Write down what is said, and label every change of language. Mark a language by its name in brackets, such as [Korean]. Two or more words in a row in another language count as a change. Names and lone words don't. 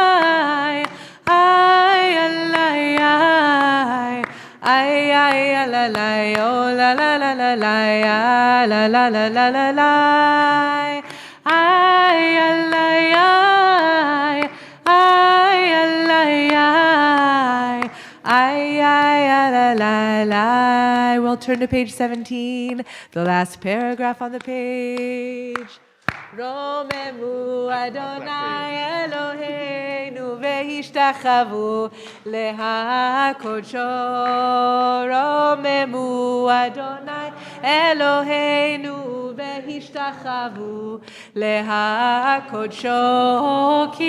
[English] איי יא לה איי איי יא לה לה, יא לה לה לה לה לה, יא לה לה לה לה לה לה, איי יא לה איי יא לה ay, la, la, la. We'll turn to page 17, the last paragraph on the page. [Hebrew] רוממו אדוני אלוהינו והשתחוו להקודשו. רוממו אדוני אלוהינו והשתחוו להקודשו.